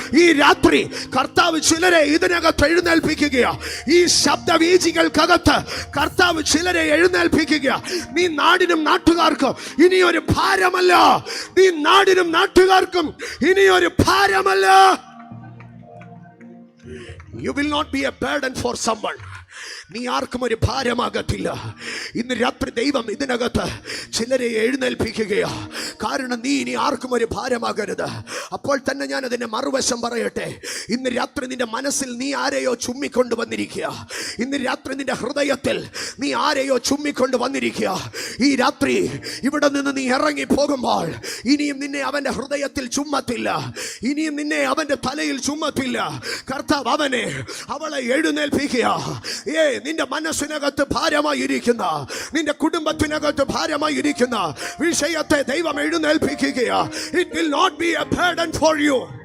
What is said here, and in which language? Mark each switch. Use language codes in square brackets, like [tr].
[ml] ഈ രാത്രി കർത്താവ് ചിലരെ ഇതിനകത്ത് എഴുന്നേൽപ്പിക്കുകയാ. ഈ ശബ്ദവീചികൾക്കകത്ത് കർത്താവ് ചിലരെ എഴുന്നേൽപ്പിക്കുക. നീ നാടിനും നാട്ടുകാർക്കും ഇനി ഒരു ഭാരമല്ല. നീ നാടിനും നാട്ടുകാർക്കും ഇനി ഒരു ഭാരമല്ല. [en] You will not be a burden for someone. [ml] നീ ആർക്കും ഒരു ഭാരമാകത്തില്ല. ഇന്ന് രാത്രി ദൈവം ഇതിനകത്ത് ചിലരെ എഴുന്നേൽപ്പിക്കുകയാ. കാരണം നീ ഇനി ആർക്കും ഒരു ഭാരമാകരുത്. അപ്പോൾ തന്നെ ഞാൻ അതിന്റെ മറുവശം പറയട്ടെ. ഇന്ന് രാത്രി നിന്റെ മനസ്സിൽ നീ ആരെയോ ചുമ്മിക്കൊണ്ട് വന്നിരിക്കുക. ഇന്ന് രാത്രി നിന്റെ ഹൃദയത്തിൽ നീ ആരെയോ ചുമ്മിക്കൊണ്ട് വന്നിരിക്കുക. ഈ രാത്രി ഇവിടെ നിന്ന് നീ ഇറങ്ങി പോകുമ്പോൾ ഇനിയും നിന്നെ അവന്റെ ഹൃദയത്തിൽ ചുമ്മത്തില്ല. ഇനിയും നിന്നെ അവന്റെ തലയിൽ ചുമ്മത്തില്ല. കർത്താവ് അവളെ എഴുന്നേൽപ്പിക്കുക. നിന്റെ മനസ്സിനകത്ത് ഭാരമായിരിക്കുന്ന, നിന്റെ കുടുംബത്തിനകത്ത് ഭാരമായിരിക്കുന്ന വിഷയത്തെ ദൈവം എഴുന്നേൽപ്പിക്കുക. [en] It will not be a burden for you.